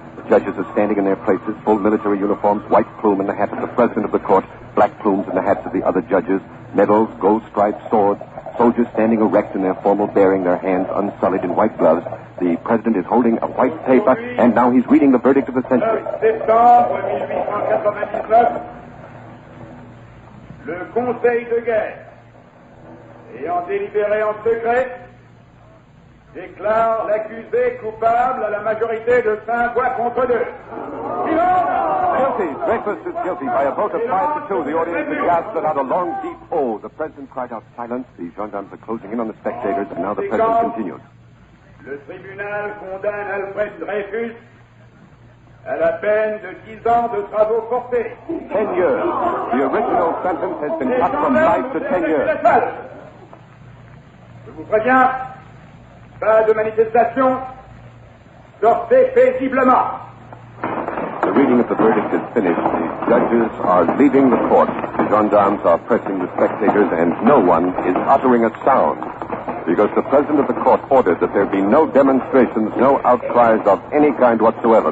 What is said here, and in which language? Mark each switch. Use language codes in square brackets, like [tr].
[en] The judges are standing in their places, full military uniforms, white plume in the hat of the president of the court, black plumes in the hats of the other judges, medals, gold-striped swords, soldiers standing erect in their formal bearing, their hands unsullied in white gloves. The president is holding a white paper, and now he's reading the verdict of the century. [fr] Septembre 1899, le Conseil de guerre, ayant délibéré en secret, déclare l'accusé coupable à la majorité de 5 voix contre 2. [en] Guilty. Dreyfus is guilty by a vote of 5-2. The audience aghast let out a long, deep O. The president cried out silence. The gendarmes are closing in on the spectators, and now the president continues. Le tribunal condamne Alfred Dreyfus à la peine de 10 ans de travaux forcés. 10 years. The original sentence has been cut from 5 to 10 years. [fr] Je vous préviens, pas de manifestation. Sortez paisiblement. [en] The reading of the verdict is finished. The judges are leaving the court. The gendarmes are pressing the spectators, and no one is uttering a sound, because the president of the court ordered that there be no demonstrations, no outcries of any kind whatsoever.